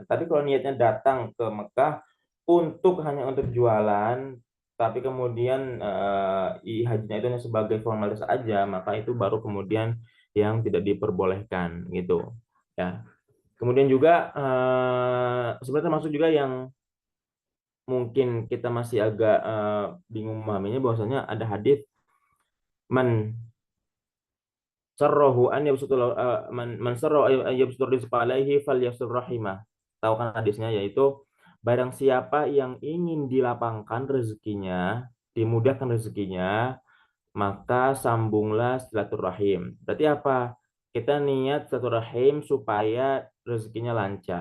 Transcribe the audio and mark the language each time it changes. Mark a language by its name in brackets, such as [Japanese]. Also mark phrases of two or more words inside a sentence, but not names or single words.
[Indonesian] Tapi kalau niatnya datang ke Mekah hanya untuk jualan, tapi kemudian hajinya itu hanya sebagai formalitas aja, maka itu baru kemudian yang tidak diperbolehkan gitu ya. Kemudian juga sebenarnya termasuk juga yang mungkin kita masih agak bingung memahaminya, bahwasanya ada hadis [Arabic] من سرّه أن يبسط من سرّ أن يبسط الرزق عليه فليصل رحمه. [Indonesian] Tahu kan hadisnya, yaitu barang siapa yang ingin dilapangkan rezekinya, dimudahkan rezekinya, maka sambunglah silaturahim. Berarti apa? Kita niat silaturahim supaya rezekinya lancar.